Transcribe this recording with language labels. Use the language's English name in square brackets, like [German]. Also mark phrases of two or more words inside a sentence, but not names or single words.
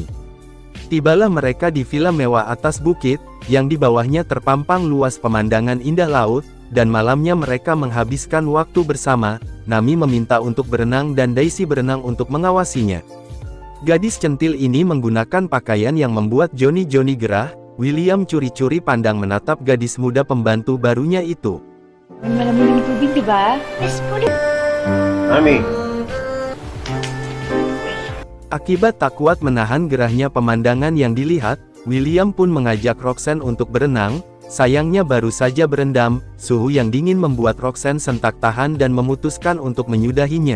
[Indonesian] Tibalah mereka di villa mewah atas bukit, yang di bawahnya terpampang luas pemandangan indah laut, dan malamnya mereka menghabiskan waktu bersama. Nami meminta untuk berenang dan Daisy berenang untuk mengawasinya. Gadis centil ini menggunakan pakaian yang membuat Johnny gerah. William curi-curi pandang menatap gadis muda pembantu barunya itu. [Filipino] Malamig ng tubig, di ba? [Indonesian] Nami. Akibat tak kuat menahan gerahnya pemandangan yang dilihat, William pun mengajak Roxanne untuk berenang. Sayangnya baru saja berendam, suhu yang dingin membuat Roxanne sentak tahan dan memutuskan untuk menyudahinya.